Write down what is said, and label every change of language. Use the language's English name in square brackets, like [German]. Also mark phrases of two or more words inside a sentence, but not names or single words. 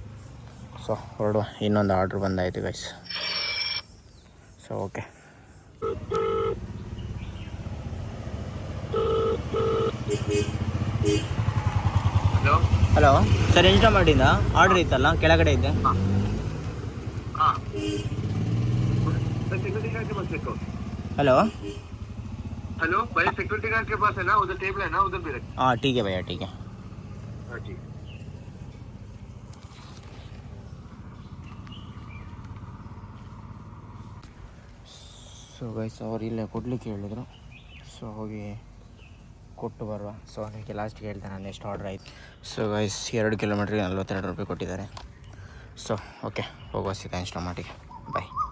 [Kannada] ಸೊ ಹೊರಡುವ, ಇನ್ನೊಂದು ಆರ್ಡ್ರ್ ಬಂದಾಯಿತು ಗೈಸ್. [English] so OK. [Kannada] ಹಲೋ ಸರ್, ಇನ್ಸ್ಟಾಮಾರ್ಟಿಂದ ಆರ್ಡ್ರ್ ಇತ್ತಲ್ಲ ಕೆಳಗಡೆ ಇದ್ದೆ. [Hindi] हेलो हेलो भाई, सिक्योरिटी गार्ड के पास है ना, उधर टेबल है ना, उधर भी रख। हाँ ठीक है भैया, ठीक है. हाँ जी. [English] so guys [Kannada] ಅವ್ರು ಇಲ್ಲೇ ಕೊಡ್ಲಿಕ್ಕೆ ಹೇಳಿದರು. ಸೊ ಹೋಗಿ ಕೊಟ್ಟು ಬರುವ. ಸೊ ಅದಕ್ಕೆ ಲಾಸ್ಟ್ಗೆ ಹೇಳ್ದೆ ನಾನು ಎಷ್ಟು ಆರ್ಡ್ರ್ ಆಯಿತು. [English] so guys [Kannada] 2 ಕಿಲೋಮೀಟ್ರಿಗೆ 42 ರೂಪಾಯಿ ಕೊಟ್ಟಿದ್ದಾರೆ. [English] so OK [Kannada] ಹೋಗುವ ಸೀದಾ ಇನ್ಸ್ಟಾಮಾರ್ಟಿಗೆ. ಬಾಯ್.